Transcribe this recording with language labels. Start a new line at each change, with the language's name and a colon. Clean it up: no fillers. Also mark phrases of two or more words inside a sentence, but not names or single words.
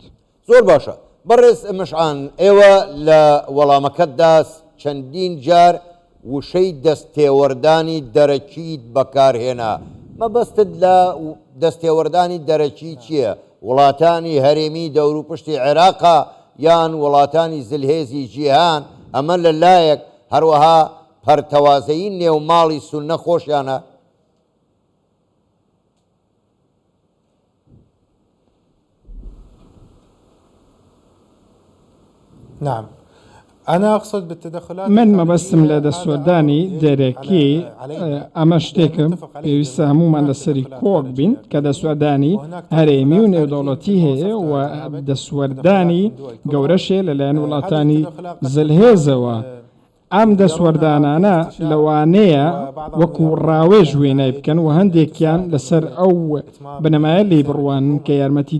Central Kurdish: زۆر باشە بەڕێز مشعان ئێوە لە وەڵامەکەتدا چەندین جار وشەی دەستێوەردانی دەرەکیت بەکارهێنا مەبەستت لە دەستێوەردانی دەرەکی چییە؟ وڵاتانی هەرێمی دەور و پشتی عێراقا یان وڵاتانی زلهێزی جیهان ئەمە لەلایەک هەروەها پەرتەوازەیی نێوماڵی سوننە خۆشیانە؟
Arabic: نعم أنا أقصد بالتدخلات
Central Kurdish: من مەبەستم لە دەسوەردانی دەرەکی ئەمە شتێکم پێویستە هەمومان لەسەری کۆک بین کە دەسوەردانی هەرێمی و نێودەوڵەتی هەیە و دەسوەردانی گەورەشێ لەلایەن وڵاتانی زلهێزەوە ئەم دەسوەردانانە لەوانەیە وەکو ڕاوێژ وێنای بکەن و هەندێکیان لەسەر ئەو بنەمایە لێ بڕوان کە یارمەتی